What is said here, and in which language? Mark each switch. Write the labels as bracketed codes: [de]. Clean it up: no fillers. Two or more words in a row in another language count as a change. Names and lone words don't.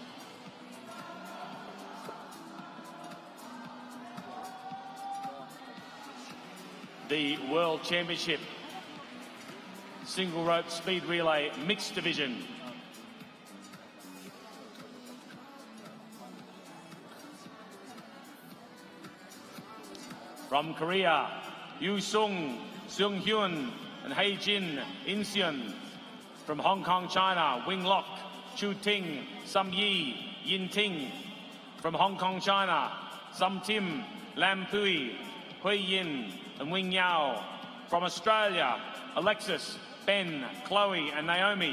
[en] The World Championship Single Rope Speed Relay Mixed Division. From Korea, Yu Sung, Seung Hyun, and Hei Jin Inseon. From Hong Kong, China, Wing Lok, Chu Ting, Sam Yi, Yin Ting. From Hong Kong, China, Sam Tim, Lam Pui, Hui Yin, and Wing Yao. From Australia, Alexis, Ben, Chloe, and Naomi.